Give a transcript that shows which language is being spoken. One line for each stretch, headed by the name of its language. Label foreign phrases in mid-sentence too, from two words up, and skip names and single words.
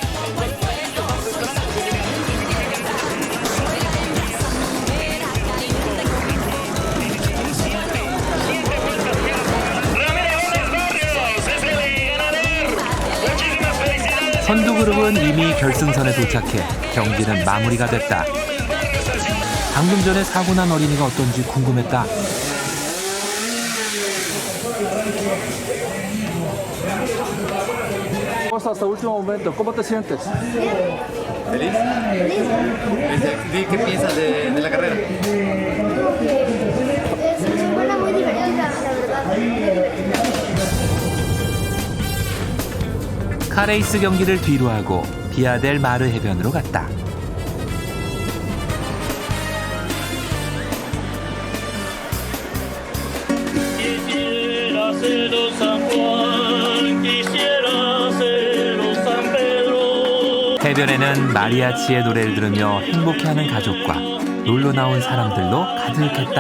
Korean: 선두그룹은 이미 결승선에 도착해 경기는 마무리가 됐다. 방금 전에 사고 난 어린이가 어떤지 궁금했다.
Spanish: Hasta el último momento, ¿cómo te sientes? ¿Feliz? ¿Qué piensas de la carrera? Es una muy divertida, la verdad.
Korean: 카레이스 경기를 뒤로하고 비아델 마르 해변으로 갔다. 해변에는 마리아치의 노래를 들으며 행복해하는 가족과 놀러 나온 사람들로 가득했다.